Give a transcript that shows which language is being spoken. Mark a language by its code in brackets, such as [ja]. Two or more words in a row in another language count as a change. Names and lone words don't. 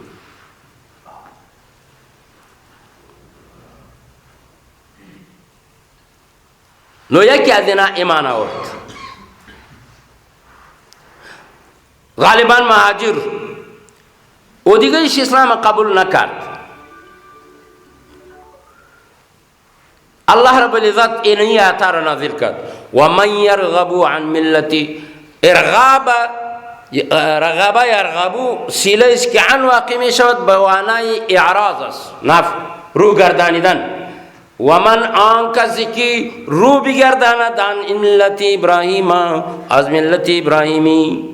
[fa] نو یکی از اینا ایمان آورد، غالبا مهاجر، و دیگرش اسلام قبول نکرد. اللہ رب العزت اینی آیات را نازل کرد [ar] ومن یرغب عن ملتی، رغبه یرغبو [fa] سیله است که عن واقع می شود به معنای اعراض است، رو گردانیدن. ومن آن کسی که رو بگرداند [ar] عن ملت ابراهیم، [fa] از ملت ابراهیمی.